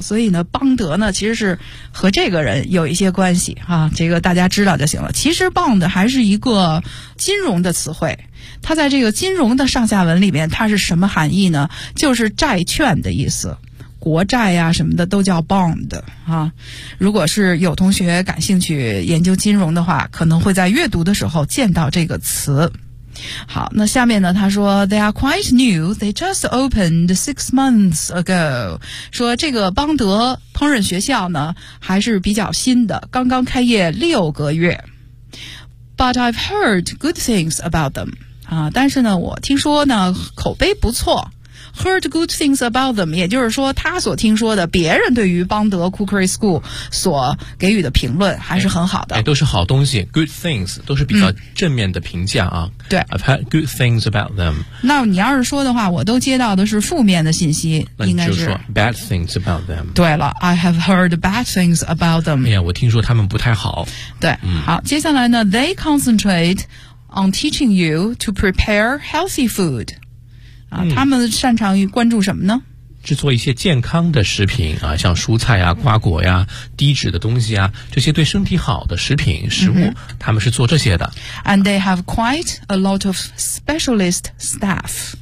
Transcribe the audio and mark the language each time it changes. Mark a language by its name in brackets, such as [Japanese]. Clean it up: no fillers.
[Chinese] 所以呢，邦德呢其实是和这个人有一些关系啊，这个大家知道就行了。其实 Bond 还是一个金融的词汇，它在这个金融的上下文里面它是什么含义呢？就是债券的意思，国债呀、什么的都叫 bond 啊。如果是有同学感兴趣研究金融的话，可能会在阅读的时候见到这个词。好，那下面呢，他说 [English] They are quite new, they just opened 6 months ago。 [Chinese] 说这个邦德烹饪学校呢还是比较新的，刚刚开业六个月。 [English] But I've heard good things about them [Chinese] 啊，但是呢我听说呢口碑不错。 [English] Heard good things about them [Chinese] 也就是说他所听说的别人对于邦德 Cookery School 所给予的评论还是很好的。哎，都是好东西， good things 都是比较正面的评价啊。对， [English] I've heard good things about them。 [Chinese] 那你要是说的话，我都接到的是负面的信息，应该是，那你就说 [English] bad things about them。对了， I have heard bad things about them。 [Chinese] 哎呀，我听说他们不太好。对，好，接下来呢， [English] They concentrate on teaching you to prepare healthy food。 [Chinese] 他们擅长于关注什么呢？制作一些健康的食品啊，像蔬菜啊、瓜果呀、低脂的东西啊，这些对身体好的食品食物、mm-hmm. 他们是做这些的。 [English] And they have quite a lot of specialist staff.